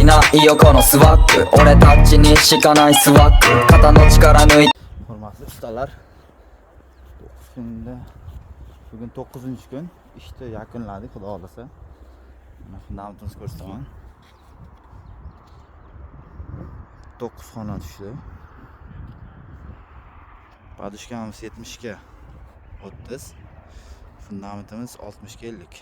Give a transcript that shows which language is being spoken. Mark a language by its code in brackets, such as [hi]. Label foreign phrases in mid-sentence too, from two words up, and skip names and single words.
[ja] いよこのスワッグ俺たちにしかないスワッグ肩の力抜いて [uz] Hurmatli ustalar, 9 kunda bugun 9-kun ishni yakunladik, xudo xolasa. Mana fundamentimizni ko'rsataman. 9 xona tushdi. Podushkamiz 70 ga 30, fundamentimiz 60 ga 50.